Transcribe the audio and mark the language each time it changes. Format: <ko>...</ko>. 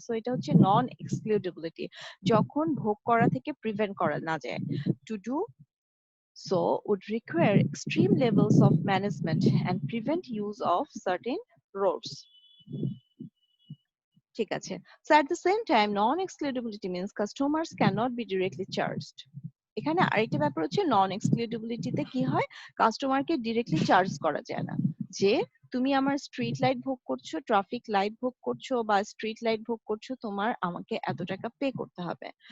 <bn>So এটা হচ্ছে নন এক্সক্লুডেবিলিটি, যখন ভোগ করা থেকে প্রিভেন্ট করা না যায়।</bn> <en>To do so would require extreme levels of management and prevent use of certain roads.</en> <bn>ঠিক আছে।</bn> <en>So at the same time, non-excludability means customers cannot be directly charged.</en> <bn>এখানে আরেকটা ব্যাপার হচ্ছে নন এক্সক্লুডেবিলিটিতে কি হয়, কাস্টমারকে ডিরেক্টলি চার্জ করা যায় না যে তুমি আমার স্ট্রিট লাইট ভোগ করছো, ট্রাফিক লাইট ভোগ করছো বা স্ট্রিট লাইট ভোগ করছো, তোমার আমাকে এত টাকা পে করতে হবে।</bn>